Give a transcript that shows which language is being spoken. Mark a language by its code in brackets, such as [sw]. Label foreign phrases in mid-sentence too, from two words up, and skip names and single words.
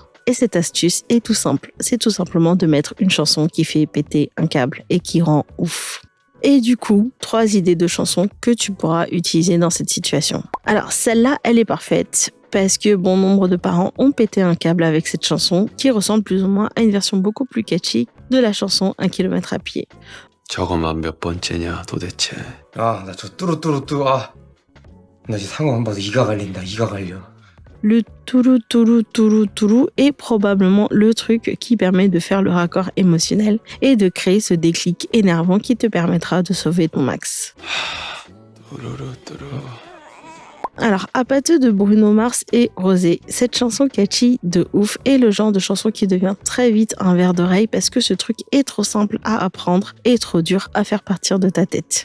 [fr] Et cette astuce est tout simple, c'est tout simplement de mettre une chanson qui fait péter un câble et qui rend ouf. Et du coup, 3 idées de chansons que tu pourras utiliser dans cette situation. Alors celle-là, elle est parfaite parce que bon nombre de parents ont pété un câble avec cette chanson qui ressemble plus ou moins à une version beaucoup plus catchy de la chanson 1 km à pied. [ko] 저거만 몇 번째냐 도대체. 나 저 뚜루뚜루뚜 나 이제 상황 봐도 이가 갈린다. 이가 갈려. [fr] Le tourou tourou tourou tourou est probablement le truc qui permet de faire le raccord émotionnel et de créer ce déclic énervant qui te permettra de sauver ton Max. Alors, Apateux de Bruno Mars et Rosé, cette chanson catchy de ouf est le genre de chanson qui devient très vite un verre d'oreille parce que ce truc est trop simple à apprendre et trop dur à faire partir de ta tête.